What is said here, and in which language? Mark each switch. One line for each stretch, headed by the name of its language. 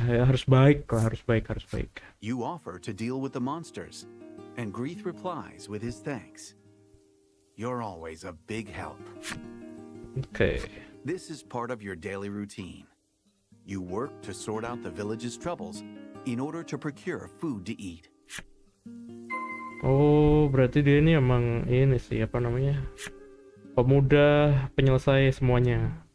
Indonesian: Ya harus baik lah, harus baik.
English: You offer to deal with the monsters, and Grief replies with his thanks. You're always a big help.
Indonesian: Oke.
English: This is part of your daily routine. You work to sort out the village's troubles in order to procure food to eat.
Indonesian: Oh, berarti dia ini emang ini sih, apa namanya? Pemuda penyelesai semuanya.